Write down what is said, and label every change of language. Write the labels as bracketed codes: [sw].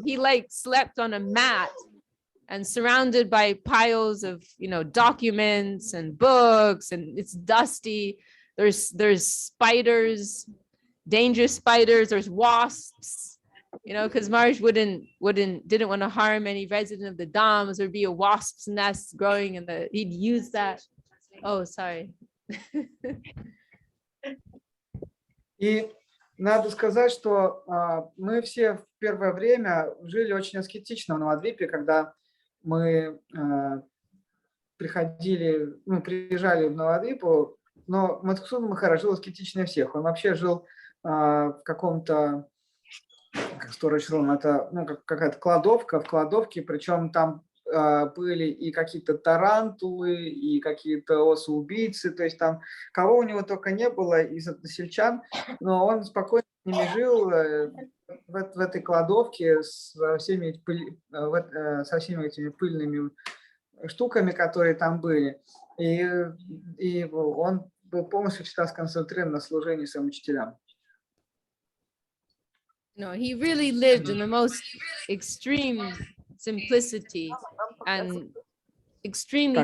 [en] He like slept on a mat and surrounded by piles of, you know, documents and books, and it's dusty. There's spiders, dangerous spiders, there's wasps, you know, because Maharaj didn't want to harm any resident of the dams. There'd be a wasp's nest growing in he'd use that. Oh, sorry. [ru] И надо сказать, что мы все в первое время жили очень аскетично в Навадвипе, когда мы приезжали в Навадвипу, но Мадхусудан Махарадж жил аскетичнее всех. Он вообще жил в каком-то, как [en] storage room, [ru] это какая-то кладовка, в кладовке, причем там были и какие-то тарантулы, и какие-то осы-убийцы, то есть там кого у него только не было из односельчан, но он спокойно с ними жил в этой кладовке со всеми этими пыльными штуками, которые там были. И он был полностью всегда сконцентрирован на служении своим учителям. [en] No, he really lived in the most extreme simplicity and extremely